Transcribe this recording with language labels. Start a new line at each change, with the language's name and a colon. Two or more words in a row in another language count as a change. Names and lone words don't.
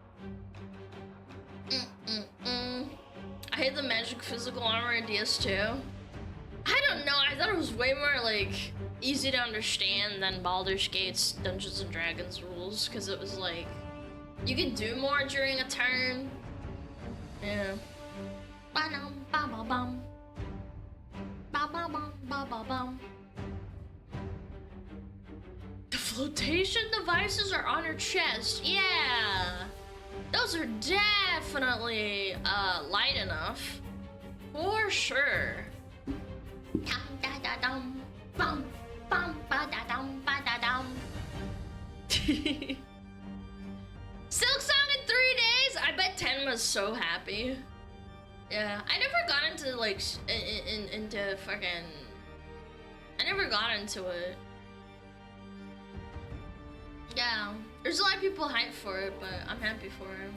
English: I hate the magic physical armor in DS2. I don't know. I thought it was way more like easy to understand than Baldur's Gate's Dungeons and Dragons rules, because it was like you could do more during a turn. Yeah. Ba-dum, ba-ba-bum. Ba-ba-bum, ba-ba-bum. The flotation devices are on her chest. Yeah. Those are definitely light enough. For sure. Dum da da dum. Bum bum ba da dum ba da dum. Silk Song in 3 days? I bet 10 was so happy. Yeah, I never got into like into fucking. I never got into it. Yeah, there's a lot of people hyped for it, but I'm happy for him.